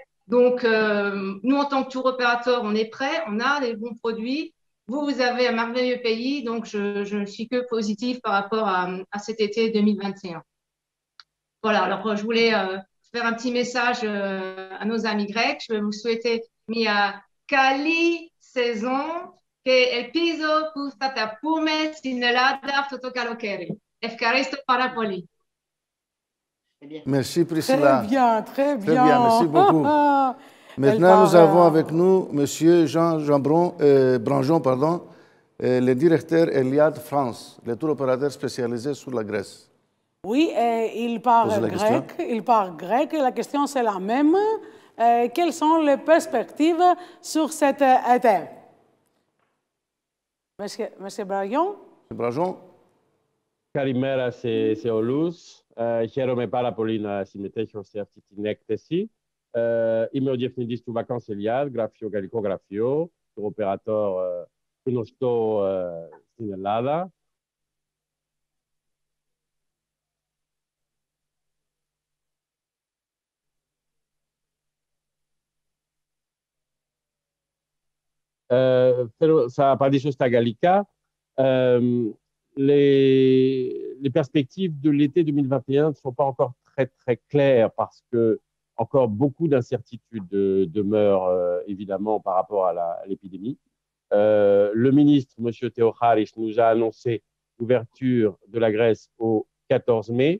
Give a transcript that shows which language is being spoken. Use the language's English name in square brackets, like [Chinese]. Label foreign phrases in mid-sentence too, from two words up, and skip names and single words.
[French] Donc, nous, en tant que tour opérateur, on est prêts, on a des bons produits. Vous avez un merveilleux pays, donc je ne suis que positive par rapport à cet été 2021. Voilà, alors je voulais faire un petit message à nos amis grecs. Je vais vous souhaiter [Greek] μια καλή saison και ελπίζω που θα τα πούμε στην Ελλάδα αυτό το καλοκαίρι. Ευχαριστώ πάρα πολύ. [French] Merci Priscilla. Très bien, très bien. Très bien, merci beaucoup. Maintenant, nous avons avec nous M. Jean Branjon, le directeur Eliade France, le tour opérateur spécialisé sur la Grèce. Oui, il parle grec et la question c'est la même. Quelles sont les perspectives sur cet été? Monsieur Branjon. [Greek] Καλημέρα σε όλους. Χαίρομαι πάρα πολύ να συμμετέχω σε αυτή την έκθεση. Είμαι ο διευθυντής του Vacances Eliade, γαλλικό γραφείο, το οπερατόρ γνωστό στην Ελλάδα. Θα απαντήσω στα γαλλικά. [French] Les perspectives de l'été 2021 ne sont pas encore très claires parce que encore beaucoup d'incertitudes demeurent évidemment par rapport à l'épidémie. Le ministre, M. Theocharis, nous a annoncé l'ouverture de la Grèce au 14 mai.